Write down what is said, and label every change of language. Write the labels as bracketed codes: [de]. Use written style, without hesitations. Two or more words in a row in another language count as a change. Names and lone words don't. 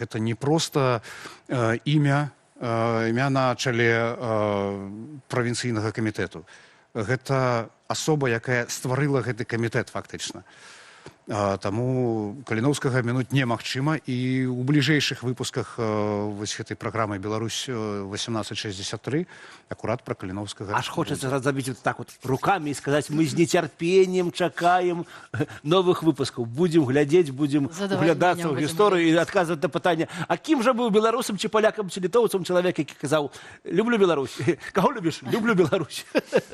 [be] Гэта не проста імя на чале правінцыйнага камітэту. Гэта асоба, якая стварыла гэты камітэт фактычна. Таму Каліноўскага абмінуць немагчыма, і ў бліжэйшых выпусках вось гэтай праграмы «Беларусь 1863» акурат пра Каліноўскага. [ru] Аж хочется забить вот так вот руками и сказать, мы с нетерпением чакаем новых выпусков. Будем глядеть, будем углядаться в историю и отказывать на пытание. А кем же был белорусом, чи поляком, чи литовцем человек, который сказал, люблю Беларусь. Кого любишь? Люблю Беларусь.